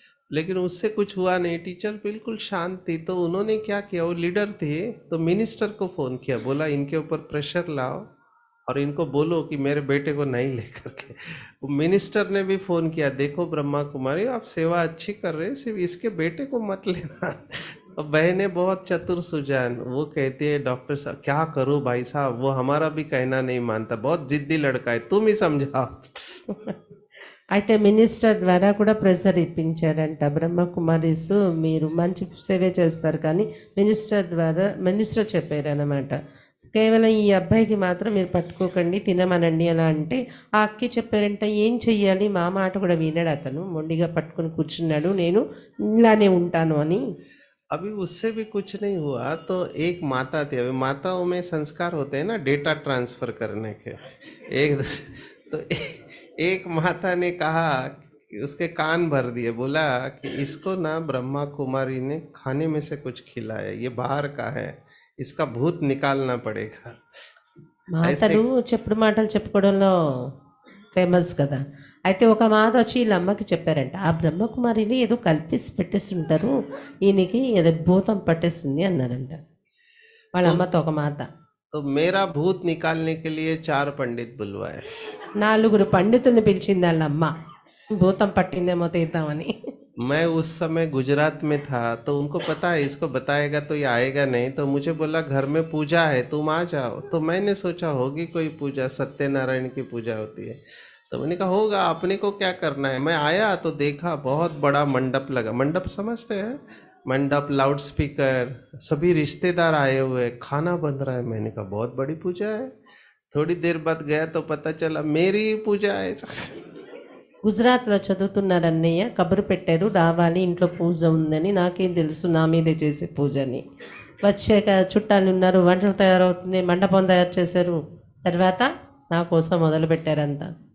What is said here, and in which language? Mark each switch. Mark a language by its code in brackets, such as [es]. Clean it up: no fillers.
[hi] लेकिन उससे कुछ हुआ नहीं, टीचर बिल्कुल शांत थी, तो उन्होंने क्या किया, वो लीडर थे, तो मिनिस्टर को फ़ोन किया, बोला इनके ऊपर प्रेशर लाओ और इनको बोलो कि मेरे बेटे को नहीं लेकर के। वो मिनिस्टर ने भी फ़ोन किया, देखो ब्रह्मा कुमारी आप सेवा अच्छी कर रहे हैं, सिर्फ इसके बेटे को मत लेना। और बहनें बहुत चतुर सुजान, वो कहती है डॉक्टर साहब क्या करूँ भाई साहब, वो हमारा भी कहना नहीं मानता, बहुत जिद्दी लड़का है, तुम ही समझाओ। [te] అయితే మినిస్టర్ ద్వారా కూడా ప్రెషర్ ఇప్పించారంట. బ్రహ్మకుమారీస్ మీరు మంచి సేవే చేస్తారు కానీ మినిస్టర్ చెప్పారనమాట, కేవలం ఈ అబ్బాయికి మాత్రం మీరు పట్టుకోకండి, తినమనండి అలా అంటే ఆ అక్కి చెప్పారంట ఏం చెయ్యాలి, మా మాట కూడా వినడు అతను, మొండిగా పట్టుకొని కూర్చున్నాడు, నేను ఇలానే ఉంటాను అని. [hi] अभी उससे भी कुछ नहीं हुआ तो एक माता थी, अभी माताओं में संस्कार होते हैं ना डेटा ट्रांसफर करने के, तो एक माता ने कहा कि उसके कान भर दिए, बोला कि इसको ना ब्रह्मा कुमारी ने खाने में से कुछ खिलाया, ये बाहर का है, इसका भूत निकालना पड़ेगा। [te] మాటలు చెప్పుడు మాటలు చెప్పుకోవడంలో ఫేమస్ కదా. అయితే ఒక మాత వచ్చి వీళ్ళ అమ్మకి చెప్పారంట, ఆ బ్రహ్మకుమారిని ఏదో కల్పిసి పెట్టేస్తుంటారు, ఈయనకి ఏదో భూతం పట్టేస్తుంది అన్నారంట వాళ్ళ అమ్మతో ఒక మాత. [hi] तो मेरा भूत निकालने के लिए 4 पंडित बुलवाए। [te] 4 పండితుల్ని పిలిచింది వాళ్ళ అమ్మ, భూతం పట్టిందేమో తీద్దామని. [hi] मैं उस समय गुजरात में था, तो उनको पता है इसको बताएगा तो ये आएगा नहीं, तो मुझे बोला घर में पूजा है तुम आ जाओ, तो मैंने सोचा होगी कोई पूजा, सत्यनारायण की पूजा होती है, तो मैंने कहा होगा, अपने को क्या करना है। मैं आया तो देखा बहुत बड़ा मंडप लगा, मंडप समझते हैं, मंडप, लाउड स्पीकर, सभी रिश्तेदार आए हुए, खाना बन रहा है। मैंने कहा बहुत बड़ी पूजा है। थोड़ी देर बाद गया तो पता चला मेरी पूजा है। [te] గుజరాత్లో చదువుతున్నారు అన్నయ్య, కబురు పెట్టారు రావాలి ఇంట్లో పూజ ఉందని, నాకేం తెలుసు నా మీదే చేసే పూజ అని. వచ్చాక చుట్టాలు ఉన్నారు, వంటలు తయారవుతుంది, మండపం తయారు చేశారు, తర్వాత నా కోసం మొదలు పెట్టారంతా.